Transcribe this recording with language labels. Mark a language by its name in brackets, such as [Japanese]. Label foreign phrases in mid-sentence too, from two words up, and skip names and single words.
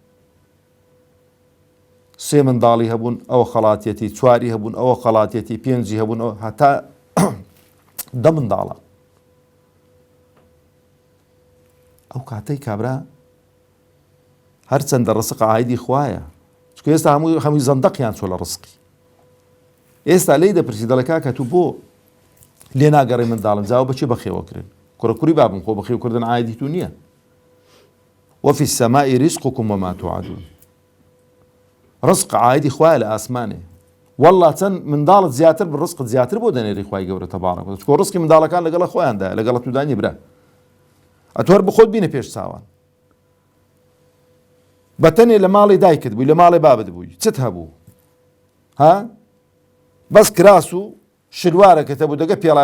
[Central Kurdish] 3 منداڵی هەبوون ئەوە خەڵاتیەتی 4 هەبوون ئەوە خەڵاتیەتی 5 هەبوون هەتا 10 منداڵە ئەو کاتەی کابرا هەرچەندە ڕزق عایدی خوایە چکە ئێستا هەمووی زەندەقیان چۆ لە ڕزقی ئێستا لێی دەپرسی دەڵێ کاکە تو بۆ لێ ناگەڕێ منداڵم جاوە بەچی بەخێوەکرێن کوڕەکوڕی بابم خۆ بەخێوکردن عایدی تو نییە [Arabic] وفي السماء رزقكم وما توعدون [Central Kurdish] ڕزق عایدی خوایە لە ئاسمانێ والله چەند منداڵت زیاتر ڕزقت زیاتر بۆ دەنێری خوای گەورە تەبارەک و چکۆ ڕزقی منداڵەکان لەگەڵ خۆیاندایە لەگەڵ تودانی برا ئەتوەر بخۆت بینە پێش چاوان بەتەنێ لە ماڵی دایکت بووی لە ماڵی بابت بووی چت هەبوو ها بەس کراس و شلوارەکەت هەبوو دەگە پێڵاو